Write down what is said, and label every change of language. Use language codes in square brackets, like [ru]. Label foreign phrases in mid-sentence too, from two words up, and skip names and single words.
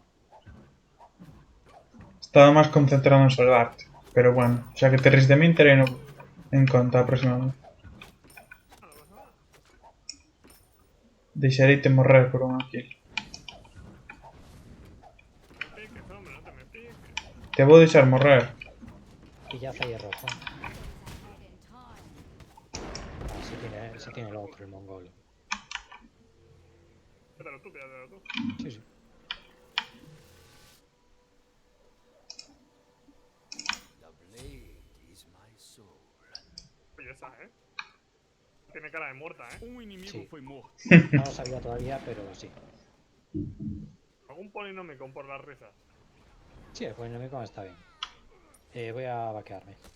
[gl] Estaba máis concentrado en salvarte. Pero bueno, xa que te ris de min, terei no en conta a próxima vez. [es] No pasa nada. [gl] Deixareite morrer por unha kill. [es] No me piques, hombre, no te me piques. [gl] Te vou deixar morrer. [es] Pillaza y rojo. Ah, sí tiene el otro, el mongolo. Pídalo tú, pídalo tú. Sí, sí. Oye, esa, Tiene cara de muerta, [pt] Um inimigo [es] Sí. [pt] foi morto. [es] No lo sabía todavía, pero sí. Algún polinomio por las risas. Sí, el polinomio está bien. Voy a vaquearme.